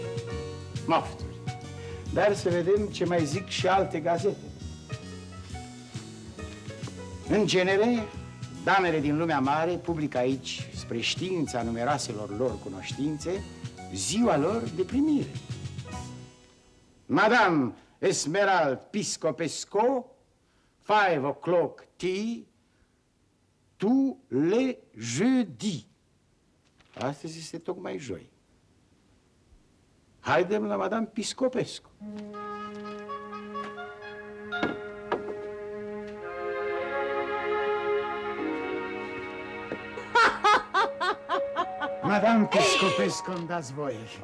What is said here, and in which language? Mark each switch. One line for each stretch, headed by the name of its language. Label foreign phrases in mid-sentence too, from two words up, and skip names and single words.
Romanian: Mofturi. Dar să vedem ce mai zic și alte gazete. În genere, damele din lumea mare publică aici, spre știința numeroaselor lor cunoștințe, ziua lor de primire.
French: Madame Esmeralda Piscopescu,
English: 5 o'clock tea,
French: tous les jeudis.
Romanian: Astăzi este tocmai joi. Haidem la Madame Piscopescu. Madame Piscopescu, îmi dați voie.